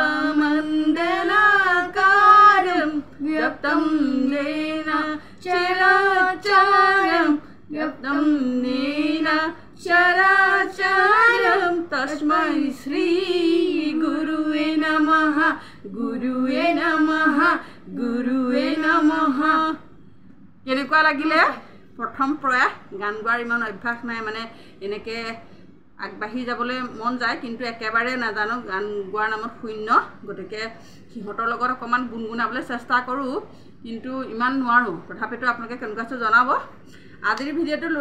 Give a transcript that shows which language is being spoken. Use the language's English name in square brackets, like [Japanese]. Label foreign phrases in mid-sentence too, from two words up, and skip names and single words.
[Sanskrit] मंडलाकारं व्याप्तं येन चराचरं व्याप्तं येन चराचरं तस्मै श्री गुरुवे नमः गुरुवे नमः गुरुवे नमः [Assamese] কেনেকুৱা লাগিলে প্ৰথম প্ৰয়াস গান গোৱাৰ ইমান অভ্যাস নাই মানে এনেকে আগবাঢ়ি যাবলৈ মন যায় কিন্তু একেবাৰে নাজানো গান গোৱাৰ নামত শূন্য গতিকে সিহঁতৰ লগত অকমান গুণগুণাবলৈ চেষ্টা কৰোঁ কিন্তু ইমান নোৱাৰোঁ তথাপিতো আপোনালোকে কেনেকুৱা আছে জনাব আজিৰ ভিডিঅ'টো লৈ